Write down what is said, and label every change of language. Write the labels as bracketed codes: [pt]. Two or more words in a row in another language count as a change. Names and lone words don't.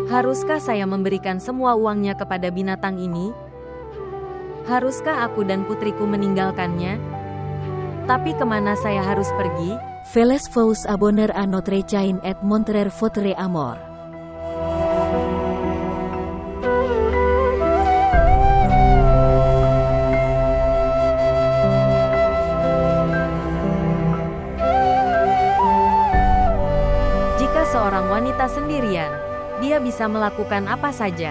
[id] Haruskah saya memberikan semua uangnya kepada binatang ini? Haruskah aku dan putriku meninggalkannya? Tapi kemana saya harus pergi? [fr] Veles vous abonner à notre chaîne et montrer votre amour. [id] Jika seorang wanita sendirian, dia bisa melakukan apa saja.